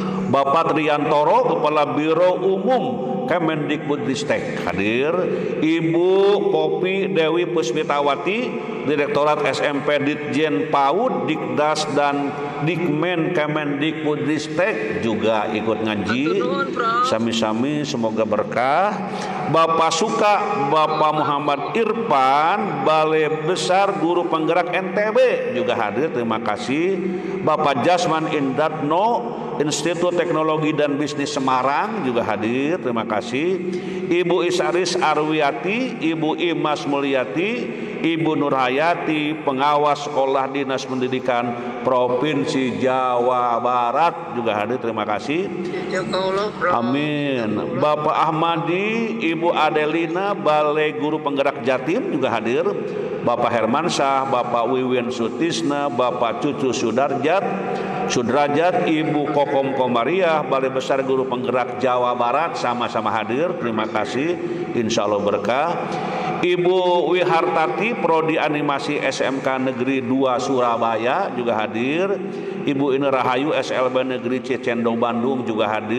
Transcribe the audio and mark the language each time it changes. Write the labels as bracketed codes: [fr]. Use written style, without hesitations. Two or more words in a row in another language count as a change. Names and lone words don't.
[id] Bapak Triantoro Kepala Biro Umum Kemendikbudristek hadir. Ibu Popi Dewi Puspitawati, Direktorat SMP Ditjen PAUD, Dikdas dan Dikmen Kemendikbudristek juga ikut ngaji. Sami-sami semoga berkah. Bapak Suka, Bapak Muhammad Irfan, Balai Besar Guru Penggerak NTB juga hadir. Terima kasih. Bapak Jasman Indatno, Institut Teknologi dan Bisnis Semarang juga hadir. Terima kasih. Ibu Isaris Arwiati, Ibu Imas Mulyati, Ibu Nurhayati, Pengawas Sekolah Dinas Pendidikan Provinsi Jawa Barat juga hadir. Terima kasih. Amin. Bapak Ahmadi, Ibu Adelina, Balai Guru Penggerak Jatim juga hadir. Bapak Hermansyah, Bapak Wiwin Sutisna, Bapak Cucu Sudrajat, Ibu Kokom Komariah, Balai Besar Guru Penggerak Jawa Barat sama-sama hadir. Terima kasih. [ar] Insya Allah [id] berkah. Ibu Wihartati, Prodi Animasi SMK Negeri 2 Surabaya juga hadir. Ibu Ine Rahayu, SLB Negeri Cicendo Bandung juga hadir.